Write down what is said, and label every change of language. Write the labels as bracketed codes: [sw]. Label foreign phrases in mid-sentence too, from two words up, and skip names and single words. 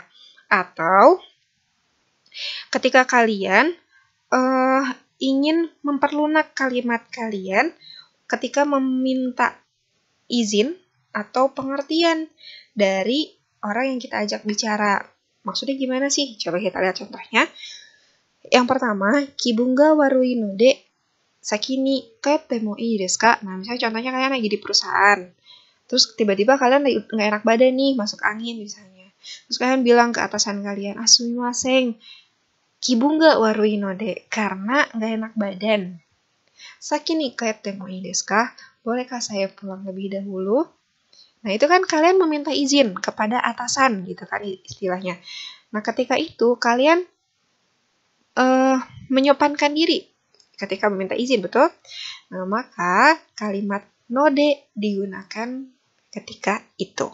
[id] Atau ketika kalian ingin memperlunak kalimat kalian ketika meminta izin atau pengertian dari orang yang kita ajak bicara. Maksudnya gimana sih? Coba kita lihat contohnya. Yang pertama, [ja] 気分が悪いので先に帰ってもいいですか? [id] Nah, misalnya contohnya kalian lagi di perusahaan. Terus tiba-tiba kalian nggak enak badan nih, masuk angin misalnya. Terus kalian bilang ke atasan kalian, [ja] すみません、気分が悪いので, [id] karena nggak enak badan. [ja] 先に帰ってもいいですか? [id] Bolehkah saya pulang lebih dahulu? Nah, itu kan kalian meminta izin kepada atasan gitu kan istilahnya. Nah, ketika itu kalian menyopankan diri ketika meminta izin, betul? Nah, maka kalimat node digunakan ketika itu.